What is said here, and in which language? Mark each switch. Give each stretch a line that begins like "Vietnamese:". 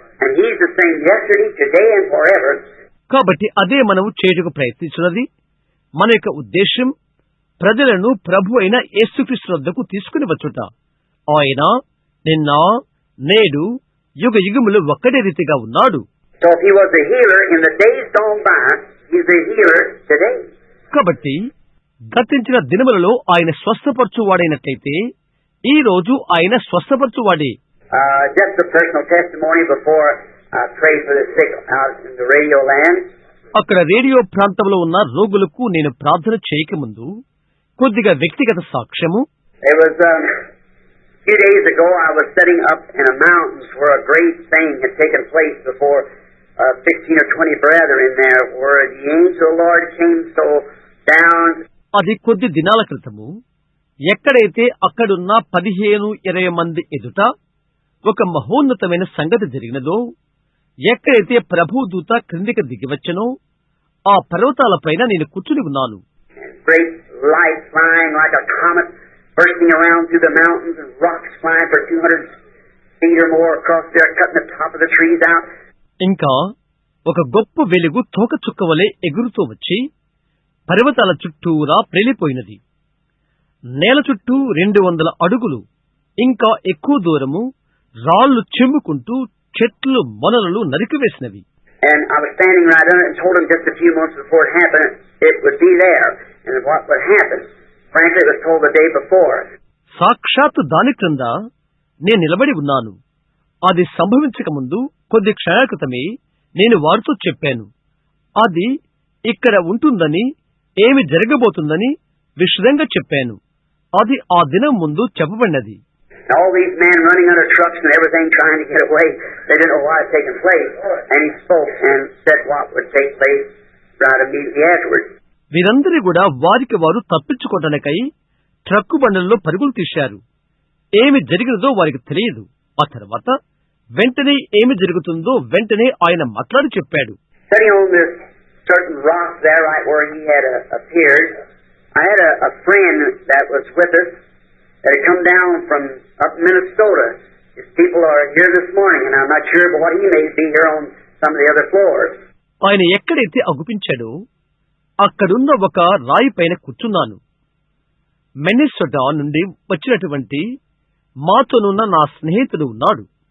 English: And He's the same yesterday, today, and forever.
Telugu: కాబట్టి అదే మనము చేయుటకు ప్రయత్నించున్నది. మన యొక్క ఉద్దేశం ప్రజలను ప్రభు అయిన యేసుక్రీస్తు వద్దకు తీసుకుని వచ్చుట. ఆయన నిన్న నేడు యుగ యుగములు ఒక్కడే రీతిగా ఉన్నాడు.
English: So if He was a healer in the days gone by, He's a healer today.
Telugu: కాబట్టి గతించిన దినములలో ఆయన స్వస్థపరచువాడైనట్లయితే ఈ రోజు ఆయన స్వస్థపరచువాడే.
English: Just a personal testimony before I pray for the sick out in the radio land.
Telugu: అక్కడ రేడియో ప్రాంతంలో ఉన్న రోగులకు నేను ప్రార్థన చేయకముందు కొద్దిగా వ్యక్తిగత సాక్ష్యము.
English: It was a few days ago I was sitting up in the mountains where a great thing had taken place before 15 or 20 brethren there, where the angel of the Lord came so down.
Telugu: అది కొద్ది దినాల క్రితము ఎక్కడైతే అక్కడున్న 15-20 మంది ఎదుట ఒక మహోన్నతమైన సంగతి జరిగినదో, ఎక్కడైతే ప్రభుదూత క్రిందికి దిగివచ్చనో ఆ పర్వతాలపైన నేను కూర్చుని ఉన్నాను.
English: Great light flying like a comet, bursting around through the mountains, and rocks flying for 200 feet or more across there, cutting the top of the trees out.
Telugu: ఇంకా ఒక గొప్ప వెలుగు తోకచుక్కవలే ఎగురుతూ వచ్చి పర్వతాల చుట్టూరా ప్రేలిపోయినది. నేల చుట్టూ 200 అడుగులు ఇంకా ఎక్కువ దూరము రాళ్లు చెమ్ముకుంటూ చెట్లు మొనలు నరికివేసినవి.
English: And I was standing right under it and told him just a few months before it happened, it would be there, and what would happen. Frankly, it was told the day before.
Telugu: సాక్షాత్తు దాని క్రింద నేను నిలబడి ఉన్నాను. అది సంభవించక ముందు కొద్ది క్షణాల క్రితమే నేను వారితో చెప్పాను, అది ఇక్కడ ఉంటుందని, ఏమి జరగబోతుందని విశదంగా చెప్పాను. అది ఆ దినం ముందు చెప్పబడినది.
English: All these men running under trucks and everything trying to get away, they didn't know what had taken place. And he spoke and said what would take place right immediately afterwards.
Telugu: వీరందరూ కూడా వారికి వారు తప్పించుకోవడానికై truck బండల్లో పరుగులు తీశారు. ఏమి జరిగినదో వారికి తెలియదు. ఆ తర్వాత వెంటనే ఏమి జరుగుతుందో వెంటనే ఆయన మాట్లాడి చెప్పాడు.
English: Sitting on this certain rock there right where he had appeared, I had a friend that was with us that had come down from up Minnesota. His people are here this morning, and I'm not sure, but what he may be here on some of the other floors.
Telugu: ఆయన ఎక్కడైతే అగుపించాడో అక్కడున్న ఒక రాయి పైన కూర్చున్నాను. Minnesota నుండి వచ్చినటువంటి మాతోనున్న నా స్నేహితుడు ఉన్నాడు.